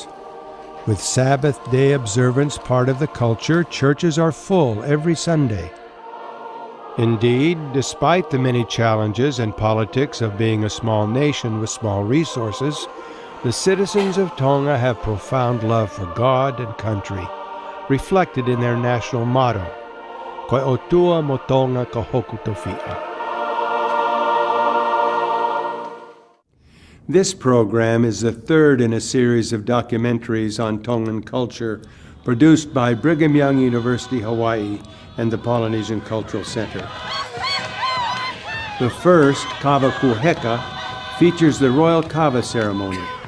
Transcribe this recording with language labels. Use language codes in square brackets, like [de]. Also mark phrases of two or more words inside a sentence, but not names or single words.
[en] With Sabbath day observance part of the culture, churches are full every Sunday. Indeed, despite the many challenges and politics of being a small nation with small resources, the citizens of Tonga have profound love for God and country, reflected in their national motto, [to] Koe otua mo Tonga ka hoku tawhia. [en] This program is the third in a series of documentaries on Tongan culture produced by Brigham Young University, Hawaii, and the Polynesian Cultural Center. The first, Kava Kuheka, features the royal kava ceremony.